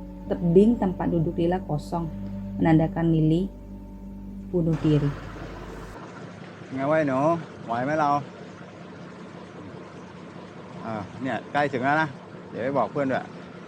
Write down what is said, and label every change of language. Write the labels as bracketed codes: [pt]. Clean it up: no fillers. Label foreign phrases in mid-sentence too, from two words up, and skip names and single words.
[ms] Tebing tempat duduk Lila kosong, menandakan Lily bunuh diri. [th] ไงวะไอ้หนูไหวไหมเราเนี่ยใกล้ถึงแล้วนะ เดี๋ยวไปบอกเพื่อนด้วย